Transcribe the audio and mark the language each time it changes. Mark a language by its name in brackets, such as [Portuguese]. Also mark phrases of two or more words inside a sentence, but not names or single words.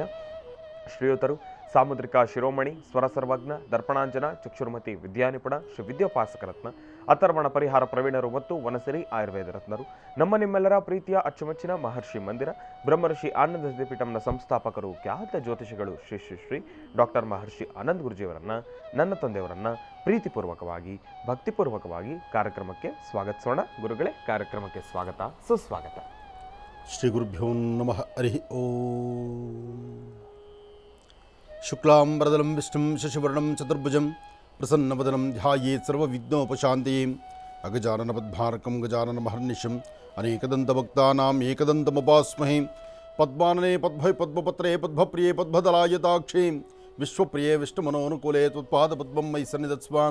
[Kannada] ಶ್ರೀಯುತರು ಸಾಮುದ್ರಿಕ ಶಿರೋಮಣಿ ಸ್ವರ ಸರ್ವಜ್ಞ ದರ್ಪಣಾಂಜನ ಚಕ್ಷುರ್ಮತಿ ವಿದ್ಯಾನಿಪುಣ ಶ್ರೀ ವಿದ್ಯೋಪಾಸಕರತ್ನ ಅಥರ್ವಣ ಪರಿಹಾರ ಪ್ರವೀಣರು ಮತ್ತು ವನಸಿರಿ ಆಯುರ್ವೇದ ರತ್ನರು, ನಮ್ಮ ನಿಮ್ಮೆಲ್ಲರ ಪ್ರೀತಿಯ ಅಚ್ಚುಮೆಚ್ಚಿನ ಮಹರ್ಷಿ ಮಂದಿರ ಬ್ರಹ್ಮರ್ಷಿ ಆನಂದ ಸಿದ್ಧಿಪೀಠಂನ ಸಂಸ್ಥಾಪಕರು, ಖ್ಯಾತ ಜ್ಯೋತಿಷಿಗಳು ಶ್ರೀ ಶ್ರೀ ಶ್ರೀ ಡಾಕ್ಟರ್ ಮಹರ್ಷಿ ಆನಂದ್ ಗುರುಜಿಯವರನ್ನ, ನನ್ನ ತಂದೆಯವರನ್ನ ಪ್ರೀತಿಪೂರ್ವಕವಾಗಿ ಭಕ್ತಿಪೂರ್ವಕವಾಗಿ ಕಾರ್ಯಕ್ರಮಕ್ಕೆ ಸ್ವಾಗತಿಸೋಣ. ಗುರುಗಳೇ, ಕಾರ್ಯಕ್ರಮಕ್ಕೆ ಸ್ವಾಗತ, ಸುಸ್ವಾಗತ. [Sanskrit] ಶ್ರೀ ಗುರುಭ್ಯೋ ನಮಃ. ಹರಿ ಓಂ. ಶುಕ್ಲಾಂಬರದಲಂ ವಿಷ್ಣುಂ ಶಶಿವರ್ಣಂ ಚತುರ್ಭುಜಂ ಪ್ರಸನ್ನವದನಂ ಧ್ಯಾಯೇತ್ ಸರ್ವವಿಘ್ನೋಪಶಾಂತಯೇ. ಅಗಜಾನನ ಪದ್ಮಾರ್ಕಂ ಗಜಾನನ ಮಹರ್ನಿಶಂ ಅನೇಕದಂತಭಕ್ತಾನಾಂ ಏಕದಂತಮುಪಾಸ್ಮಹೇ. ಪದ್ಮಾನನೆ ಪದ್ಮೈ ಪದ್ಮಪತ್ರೇ ಪದ್ಮಪ್ರಿಯೇ ಪದ್ಮದಲಾಯತಾಕ್ಷೇ ವಿಶ್ವಪ್ರಿಯೇ ವಿಷ್ಣುಮನೋನುಕೂಲೇ ತ್ವತ್ಪಾದ ಪದ್ಮಂ ಮಯಿ ಸನ್ನಿಧತ್ಸ್ವಾಂ.